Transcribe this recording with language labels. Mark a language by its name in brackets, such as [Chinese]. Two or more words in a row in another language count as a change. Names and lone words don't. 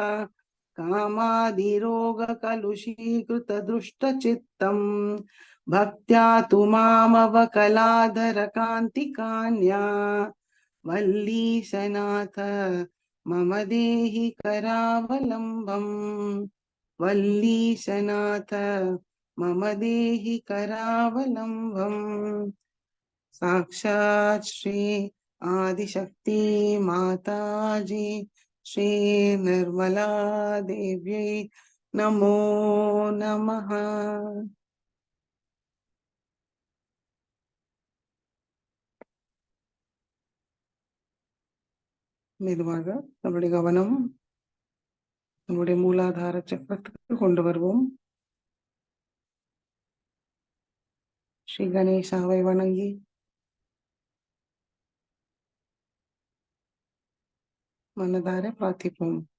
[Sanskrit] कामादिरोगकलुषीकृतदुष्टचित्तम् भक्त्या तु मामवकलाधरकान्तिकान्या वल्लीशनाथ मम देहि करावलम्बम् वल्लीशनाथ मम देहि करावलम्बम्। साक्षात् श्री आदिशक्ति माताजी श्री निर्मला देव्यै नमो नमः। [Tamil] மெதுவாக நம்முடைய கவனம் நம்முடைய மூலாதார சக்கரத்துக்கு கொண்டு வருவோம். ஸ்ரீ கணேசாவை வணங்கி மனதார பிரார்த்திப்போம்.